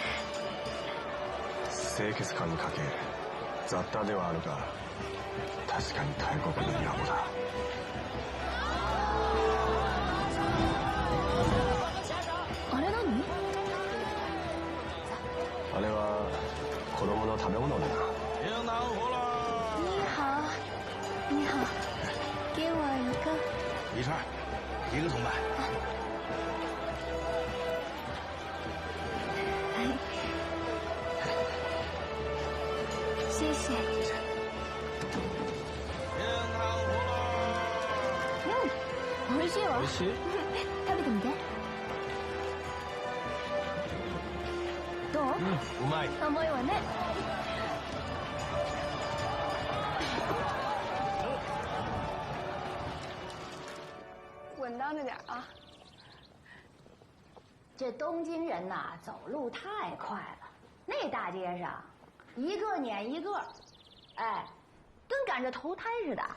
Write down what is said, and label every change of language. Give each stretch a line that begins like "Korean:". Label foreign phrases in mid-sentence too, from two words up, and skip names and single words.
Japanese: 清潔感に欠け雑多ではあるが、確かに大国の野暮だ。あれ何？あれは子供の食べ物だな。
Chinese: 你好，你好，给我一个。一串，一个铜板。谢谢。
Japanese: うん、美味しいわ。美味しい？食べてみて。どう？うまい。甘いわね。
Chinese: 稳当着点啊！这东京人呐，走路太快了，那大街上，一个撵一个，哎，跟赶着投胎似的。